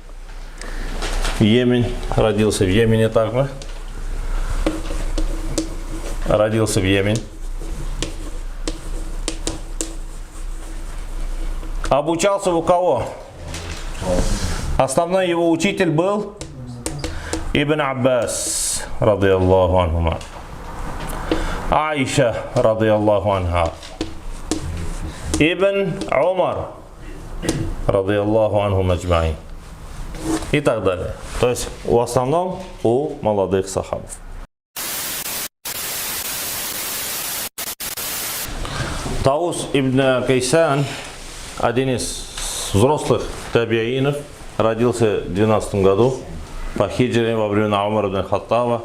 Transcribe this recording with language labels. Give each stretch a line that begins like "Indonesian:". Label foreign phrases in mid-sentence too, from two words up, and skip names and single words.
Russian: Родился в Йемене также. Родился в Йемене. Обучался у кого? Основной его учитель был Ибн Аббас,
Arabic: رضي الله عنهما.
Russian: Аиша,
Arabic: رضي الله عنها.
Russian: Ибн Умар,
Arabic: رضي الله عنهم أجمعين.
Russian: И так далее. То есть в основном у молодых сахабов. Таус ибн Кайсан, один из взрослых табиинов, родился в 12 году по хиджре во времена Умара ибн Хаттаба.